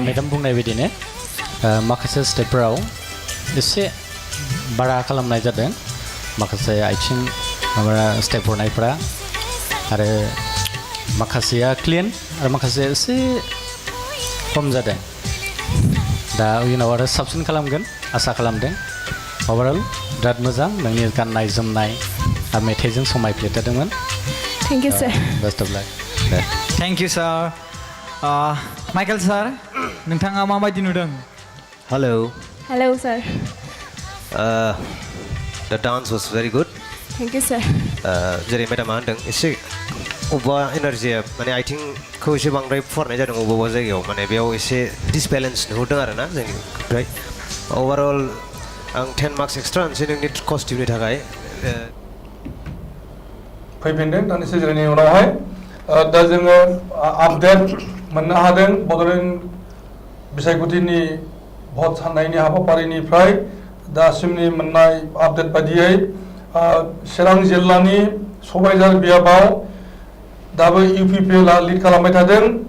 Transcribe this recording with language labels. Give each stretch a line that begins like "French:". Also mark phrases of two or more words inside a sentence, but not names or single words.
Bodo: मेडाम बुंनाय बायदिनो माखासे स्टेपफोराव एसे बारा खालामनाय जादों माखासे आथिं माबा स्टेप हरनायफ्रा आरो माखासेया क्लिन आरो माखासे एसे खम जादों दा उनाव आरो साबसिन खालामगोन आसा खालामदों अभारअल बिराद मोजां नोंनि गाननाय जोमनाय आरो मेथाइजों समायफ्लेथारदोंमोन
English: thank you sir best of luck thank you sir Michael sir
Bodo: नोंथाङा माबायदि नुदों
English: hello sir the dance was very good thank you sir
Bodo: जेरै मेडामा होनदों एसे अबेबा एनार्जिया माने आथिंखौ एसे बांद्राय फुवारनाय जादों अबेबा जायगायाव माने बेयाव एसे डिसबेलेन्स नुहुरदों आरो ना जोंनिफ्राय अभारअल आं 10
English: marks extra
Bodo: होनोसै नोंनि कस्टिउमनि थाखाय फैफिनदों दान्दिसे जिरायनायनि उनावहाय दा जोङो आपडेट मोननो हादों बड'लेण्ड बिसायख'थिनि भट साननायनि हाबाफारिनिफ्राय दासिमनि मोननाय आपडेट बायदियै चिरां जिल्लानि सबायझार बियाबाव दाबो इउपिपिएलआ लिड खालामबाय थादों